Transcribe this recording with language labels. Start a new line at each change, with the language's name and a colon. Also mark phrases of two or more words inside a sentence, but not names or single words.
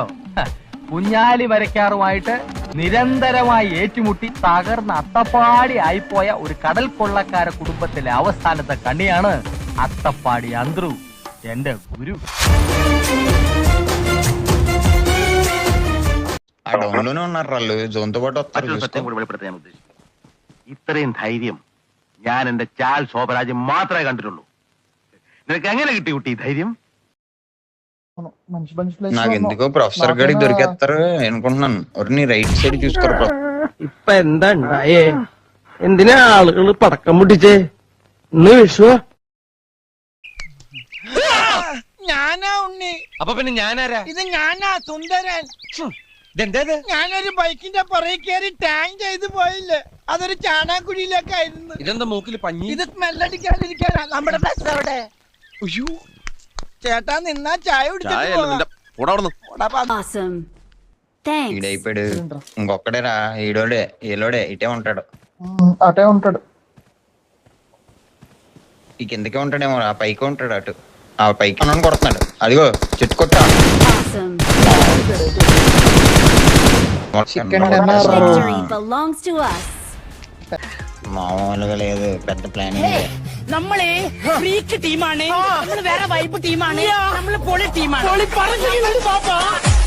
Malayalam: കുഞ്ഞാലി വരയ്ക്കാറുമായിട്ട് നിരന്തരമായി ഏറ്റുമുട്ടി തകർന്ന അത്തപ്പാടി ആയിപ്പോയ ഒരു കടൽ കൊള്ളക്കാര കുടുംബത്തിലെ അവസാനത്തെ കണ്ണിയാണ് അത്തപ്പാടി അന്ത്രു, എന്റെ ഗുരു. ഇത്രയും ധൈര്യം ഞാൻ എന്റെ ചാൽ ശോഭരാജ് മാത്രമേ കണ്ടിട്ടുള്ളൂ. നിനക്ക് എങ്ങനെ കിട്ടി കുട്ടി ധൈര്യം?
Telugu: నాకెందుకో ప్రొఫెసర్ గడికి దొరికేస్తారు అనుకుంటున్నాను. నీ రైట్ సైడ్ చూసుకోరు.
Malayalam: ഇപ്പൊ എന്താ ഉണ്ടായേ? എന്തിനാ ആളുകൾ പടക്കം പൊട്ടിച്ചേ? ഇന്ന് വിഷു. ഞാനാ ഉണ്ണി. അപ്പൊ പിന്നെ ഞാനാരാ? ഇത് ഞാനാ സുന്ദരൻ. ഇതെന്തേത്? ഞാനൊരു ബൈക്കിന്റെ പുറകെ കയറി ടാങ്ക് ചെയ്ത് പോയില്ലേ, അതൊരു ചാണാക്കുഴിയിലേക്കായിരുന്നു. ഇതെന്താ മൂക്കിൽ പഞ്ഞി? ഇത് സ്മെല്ലടിക്കാതിരിക്കാനാ. നമ്മുടെ ബസ് അവിടെ. ചേട്ടാ നിന്നാ ചായ
Telugu: ఈడైపోయాడు. ఇంకొక్కడే రా, ఈలోడే ఇటే ఉంటాడు. అటే ఉంటాడు. ఈ కిందకే ఉంటాడేమో, ఆ పైకి ఉంటాడు. అటు ఆ పైకి ఉన్నాను కొడుతున్నాడు. అదిగో చెట్టు కొట్టా. మామూలుగా లేదు, పెద్ద ప్లానింగ్.
Malayalam: നമ്മളെ ഫ്രീക്ക് ടീമാണ്, നമ്മള് വേറെ വൈബ് ടീമാണ്, നമ്മള് പൊളി ടീമാണ്.